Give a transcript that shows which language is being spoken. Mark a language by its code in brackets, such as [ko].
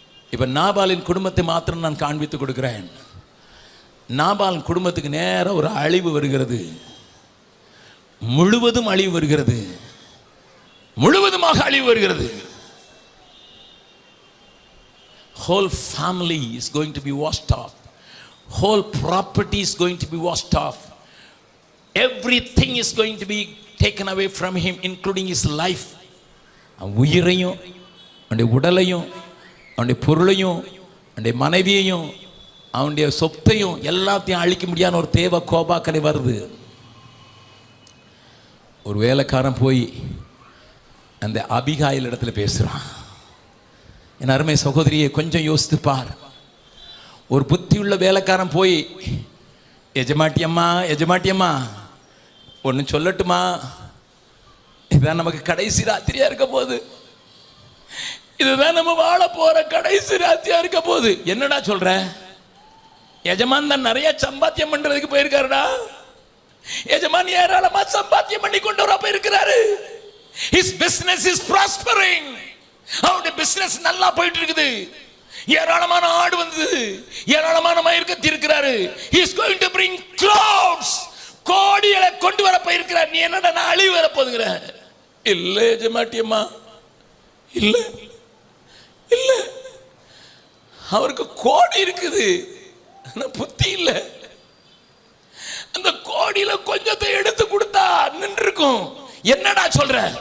[ta] இப்ப நாபாலின் குடும்பத்தை மாத்திரம் நான் காண்பித்து கொடுக்கிறேன். நாபாலின் குடும்பத்துக்கு நேரம் ஒரு அழிவு வருகிறது, முழுவதும் அழிவு வருகிறது, முழுவதுமாக அழிவு வருகிறது. [en] Whole family is going to be washed off. Whole property is going to be washed off. Everything is going to be taken away from him, including his life. [ta] உயிரையும், அவனுடைய உடலையும், அவனுடைய பொருளையும், அவனுடைய மனைவியையும், அவனுடைய சொத்தையும் எல்லாத்தையும் அழிக்க முடியாத ஒரு தேவ கோபாக்கலை வருது. ஒரு வேலைக்காரன் போய் அந்த அபிகாயில் இடத்துல பேசுறான். என் அருமை சகோதரியை கொஞ்சம் யோசித்து பார். ஒரு புத்தியுள்ள வேலைக்காரன் போய், எஜமாட்டியம்மா ஒன்று சொல்லட்டுமா, இதுதான் நமக்கு கடைசி ராத்திரியா இருக்க போகுது, இதுதான் நம்ம வாழ போற கடைசி ராத்திரியா இருக்க போகுது. என்னடா சொல்ற? எஜமான் தான் நிறைய சம்பாத்தியம் பண்றதுக்கு போயிருக்காருடா, எஜமான் ஏராளமா சம்பாத்தியம் பண்ணி கொண்டு வரப்ப இருக்கிறாரு. [en] His business is prospering. [ta] அவருடைய பிசினஸ் நல்லா போயிட்டு இருக்குது. ஏராளமான ஆடு வந்தது, ஏராளமான மயிர் கத்தி இருக்கிறாரு. [en] He is going to bring crowds. [ta] கோடிகளை கொண்டு வர போயிருக்கிறார். நீ என்னடா நான் அழிவு வர போதுங்கிற? இல்ல எஜமாட்டியம்மா, இல்ல இல்ல, அவருக்கு கோடி இருக்குது, ஆனா புத்தி இல்ல. அந்த கோடியில கொஞ்சத்தை எடுத்து கொடுத்தா நின்று இருக்கும். என்னடா சொல்ற?